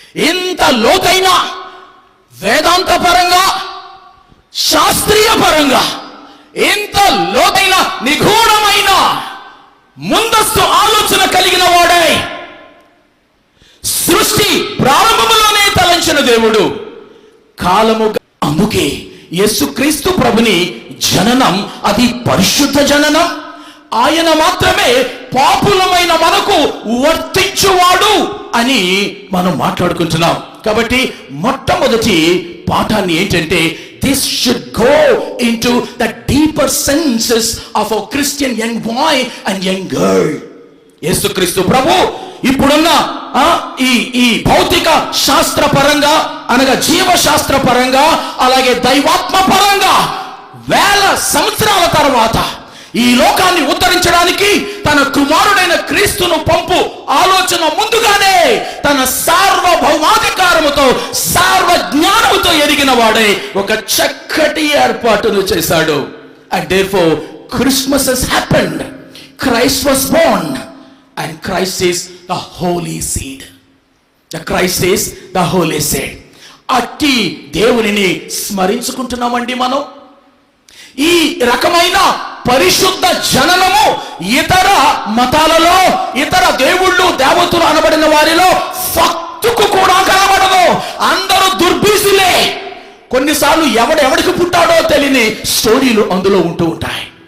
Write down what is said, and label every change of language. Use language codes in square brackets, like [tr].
[te] ఇంత లోతైన వేదాంత పరంగా, శాస్త్రీయ పరంగా, ఇంత లోతైన నిగూఢమైన ముందస్తు ఆలోచన కలిగిన వాడే, సృష్టి ప్రారంభములోనే తలంచిన దేవుడు కాలము. అందుకే యేసుక్రీస్తు ప్రభుని జననం అది పరిశుద్ధ జననం. ఆయన మాత్రమే పాపులమైన మనకు వర్తించువాడు అని మనం మాట్లాడుకుంటున్నాం. కాబట్టి మొట్టమొదటి పాఠాన్ని ఏంటంటే, [en] this should go into the deeper senses of a Christian young boy and young girl. [te] యేసుక్రీస్తు ప్రభు ఇప్పుడున్న ఈ భౌతిక శాస్త్ర పరంగా, అనగా జీవశాస్త్ర పరంగా, అలాగే దైవాత్మ పరంగా 1000 సంవత్సరాల తర్వాత ఈ లోకాన్ని ఉద్ధరించడానికి తన కుమారుడైన క్రీస్తును పంపు ఆలోచన ముందుగానే తన సార్వభౌమాధికారముతో, సార్వజ్ఞానముతో ఎరిగిన వాడే ఒక చక్కటి ఏర్పాటును చేశాడు. [en] And therefore Christmas has happened. Christ was born and Christ is the holy seed. The Christ is the holy seed. [te] అట్టి దేవునిని స్మరించుకుంటున్నామండి మనం. ఈ రకమైన పరిశుద్ధ జననము ఇతర మతాలలో, ఇతర దేవుళ్ళు దేవతలు అనబడిన వారిలో ఫక్తుకు కూడా కనబడదు. అందరూ దుర్బీసులే. కొన్నిసార్లు ఎవడికి పుట్టాడో తెలియని స్టోరీలు అందులో ఉంటూ ఉంటాయి.